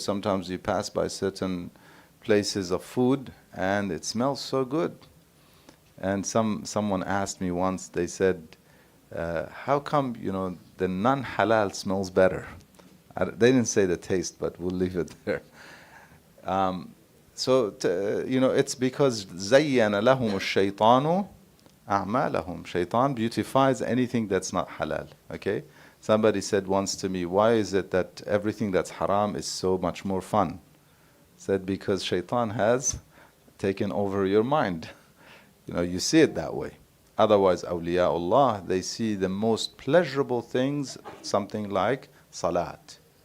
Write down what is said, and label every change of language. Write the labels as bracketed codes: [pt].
[en] Sometimes you pass by certain places of food and it smells so good. And someone asked me once, they said, how come, the non-halal smells better? They didn't say the taste, but we'll leave it there. It's because [ar] زَيَّنَ لَهُمُ الشَّيْطَانُ أَعْمَالَهُم. [en] Shaitan beautifies anything that's not halal, okay? Somebody said once to me, why is it that everything that's haram is so much more fun? Said, because shaitan has taken over your mind. You see it that way. Otherwise, awliyaullah, they see the most pleasurable things, something like salat.